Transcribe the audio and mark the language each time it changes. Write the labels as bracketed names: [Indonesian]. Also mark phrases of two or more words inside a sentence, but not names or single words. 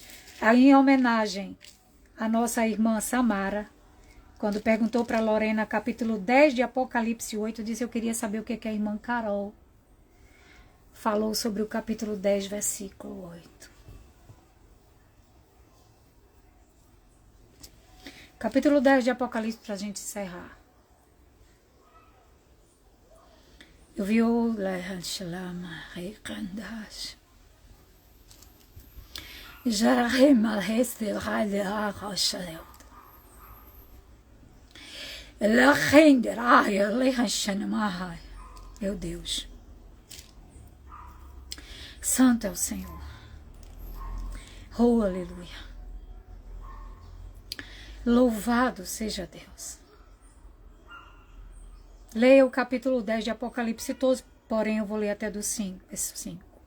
[Portuguese] Aí, em homenagem à nossa irmã Samara, quando perguntou para Lorena, capítulo 10 de Apocalipse 8, disse: eu queria saber o que a irmã Carol falou sobre o capítulo 10, versículo 8. Capítulo 10 de Apocalipse, para a gente encerrar. Eu vi o Lehanshalama Reikandash. Jarahim al-Hestel Radear Hashalel. Lehenderai Lehanshanamahai. Meu Deus. Santo é o Senhor. Oh, aleluia. Louvado seja Deus. Leia o capítulo 10 de Apocalipse todos, porém eu vou ler até do 5, esse 5.